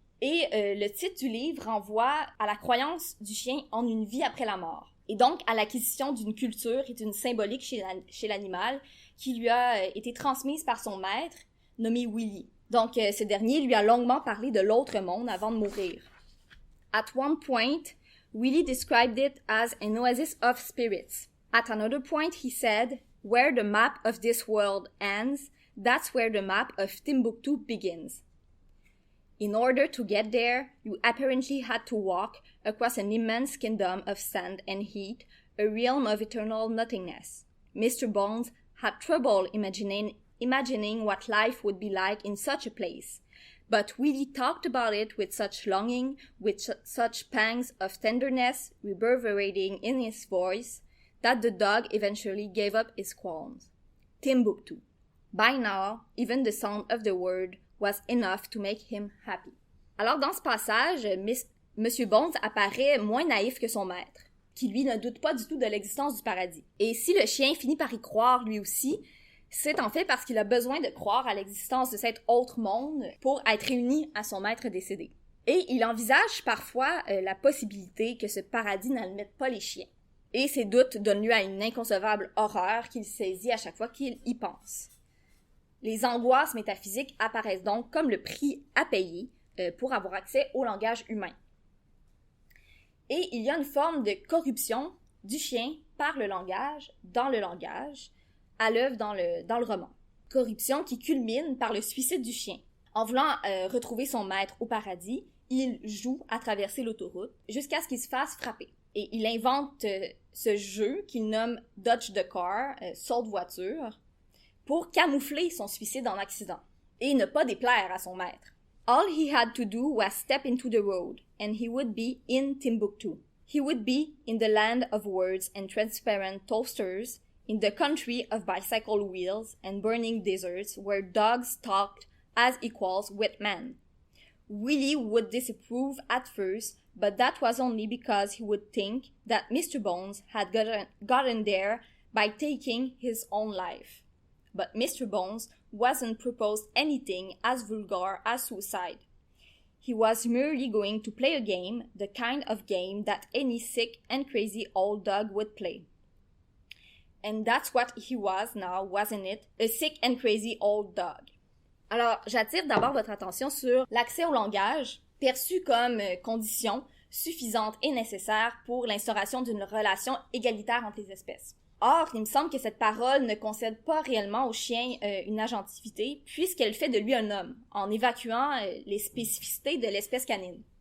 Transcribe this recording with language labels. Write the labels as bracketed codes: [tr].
[fr] Et le titre du livre renvoie à la croyance du chien en une vie après la mort, et donc à l'acquisition d'une culture et d'une symbolique chez l'animal qui lui a été transmise par son maître, nommé Willy. Donc, ce dernier lui a longuement parlé de l'autre monde avant de mourir. [en] At one point, Willy described it as an oasis of spirits. At another point he said, "Where the map of this world ends, that's where the map of Timbuktu begins." In order to get there, you apparently had to walk across an immense kingdom of sand and heat, a realm of eternal nothingness. Mr. Bones had trouble imagining what life would be like in such a place, but Willie talked about it with such longing, with such pangs of tenderness reverberating in his voice, that the dog eventually gave up his qualms. Timbuktu. By now, even the sound of the word was enough to make him happy. [fr] Alors, dans ce passage, Monsieur Bones apparaît moins naïf que son maître, qui lui ne doute pas du tout de l'existence du paradis. Et si le chien finit par y croire lui aussi, c'est en fait parce qu'il a besoin de croire à l'existence de cet autre monde pour être réuni à son maître décédé. Et il envisage parfois la possibilité que ce paradis n'admette pas les chiens. Et ces doutes donnent lieu à une inconcevable horreur qu'il saisit à chaque fois qu'il y pense. Les angoisses métaphysiques apparaissent donc comme le prix à payer pour avoir accès au langage humain. Et il y a une forme de corruption du chien par le langage, dans le langage, à l'œuvre dans le roman. Corruption qui culmine par le suicide du chien. En voulant retrouver son maître au paradis, il joue à traverser l'autoroute jusqu'à ce qu'il se fasse frapper. Et il invente ce jeu qu'il nomme [en] Dodge the Car, [fr] saut de voiture, pour camoufler son suicide en accident et ne pas déplaire à son maître. [en] All he had to do was step into the road, and he would be in Timbuktu. He would be in the land of words and transparent toasters, in the country of bicycle wheels and burning deserts where dogs talked as equals with men. Willie would disapprove at first, but that was only because he would think that Mr. Bones had gotten there by taking his own life. But Mr. Bones wasn't proposed anything as vulgar as suicide. He was merely going to play a game, the kind of game that any sick and crazy old dog would play. And that's what he was now, wasn't it? A sick and crazy old dog. [fr] Alors, j'attire d'abord votre attention sur l'accès au langage, perçu comme condition suffisante et nécessaire pour l'instauration d'une relation égalitaire entre les espèces. Or, il me semble que cette parole ne concède pas réellement au chien une agentivité, puisqu'elle fait de lui un homme, en évacuant les spécificités de l'espèce canine.